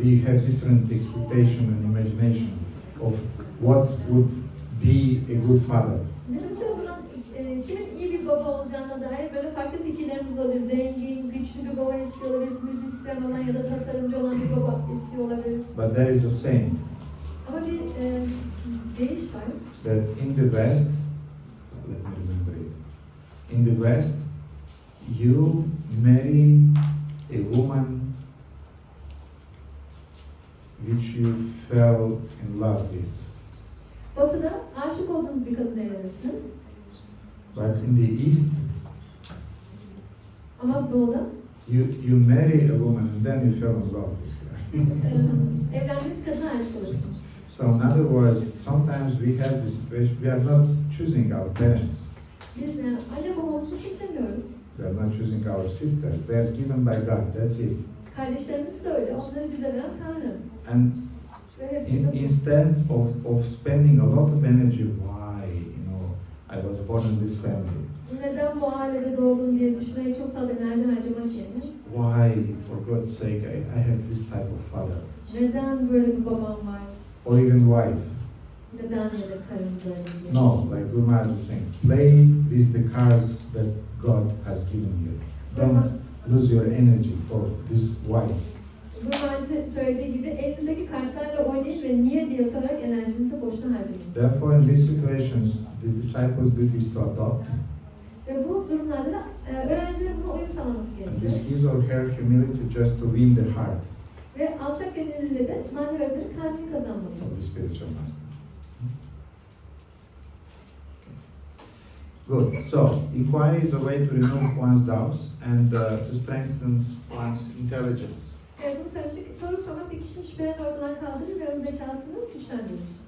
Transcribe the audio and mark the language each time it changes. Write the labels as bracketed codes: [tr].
[en] We have different expectation and imagination of what would be a good father. [tr] Bizim çoğu zaman kimin iyi bir baba olacağına dair böyle farklı fikirlerimiz oluyor. Zengin, güçlü bir baba istiyor olabiliriz, müzisyen olan ya da tasarımcı olan bir baba istiyor olabiliriz. [en] But there is a saying [tr] Ama bir deyiş var. [en] that in the West, let me remember it, in the West, you marry a woman which you fell in love with. [tr] Batı'da aşık olduğunuz bir kadın evlenirsiniz. [en] But in the East, [tr] Ama Doğu'da [en] you marry a woman and then you fell in love with her. [tr] evlendiğiniz kadına aşık olursunuz. [en] So in other words, sometimes we have this situation, we are not choosing our parents. [tr] Biz anne babamızı seçemiyoruz. [en] We are not choosing our sisters. They are given by God, that's it. [tr] Kardeşlerimiz de öyle. Onları bize veren Tanrı. [en] And [tr] Ve hepsi de [en] instead of spending a lot of energy, why, I was born in this family. [tr] neden bu ailede doğdum diye düşünerek çok fazla enerji harcamak yerine [en] Why, for God's sake, I have this type of father. [tr] neden böyle bir babam var? [en] Or even wife. [tr] Neden ya da karım böyle diye. [en] No, like Guru Maharaj is saying, play with the cards that God has given you. Don't lose your energy for these whys. [tr] Bu Maharaj'ın söylediği gibi elinizdeki kartlarla oynayın ve niye diye sorarak enerjinizi boşuna harcayın. [en] Therefore, in these situations, the disciples' duty is to adopt. [tr] Ve bu durumlarda da öğrencilerin buna uyum sağlaması [en] And [tr] gerekiyor. [en] this his or her humility just to win the heart [tr] Ve alçak gönüllüyle de manevi öğretmenin kalbini kazanmalı. [en] of the spiritual master. Good. So, inquiry is a way to remove one's doubts and to strengthen one's intelligence. [tr] Bunu söylemiştik. Soru sormak bir kişinin şüphelerini ortadan kaldırır ve onun zekasını güçlendirir.